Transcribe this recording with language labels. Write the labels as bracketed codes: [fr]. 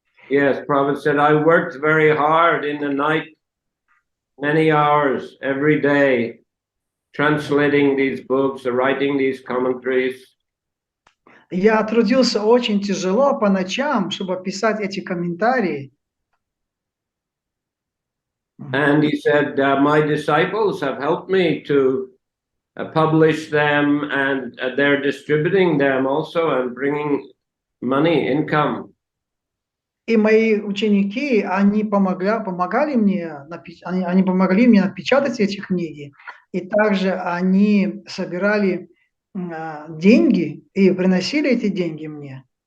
[en] Yes, Prabhupada said, I worked very hard in the night, many hours every day, translating these books, writing these commentaries. [ru] Я трудился очень тяжело по ночам, чтобы писать эти комментарии. [en] And he said, my disciples have helped me to publish them, and they're distributing them also and bringing money, income. [ru] И мои ученики, они помогали мне напечатать эти книги, и также они собирали деньги и приносили эти деньги мне.